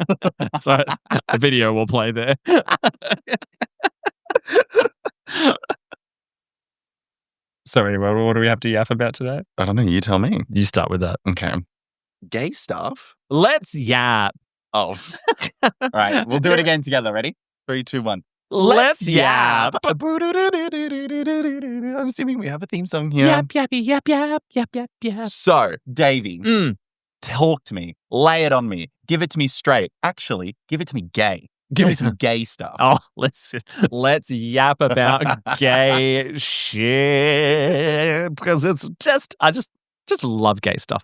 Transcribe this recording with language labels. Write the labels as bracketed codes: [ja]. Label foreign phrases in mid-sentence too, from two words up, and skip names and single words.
[en] Sorry, a video will play there. So anyway, what do we have to yap about today? I don't know. You tell me. You start with that. Okay. Gay stuff. Let's yap. Oh. All right. We'll do it again together. Ready? 3, 2, 1. Let's yap. I'm assuming we have a theme song here. Yap, yappy, yap, yap, yap, yap, yap. So, Davey, talk to me. Lay it on me. Give it to me straight. Actually, give it to me gay. Give me some gay stuff. Oh, let's yap about gay shit, because it's just I just love gay stuff.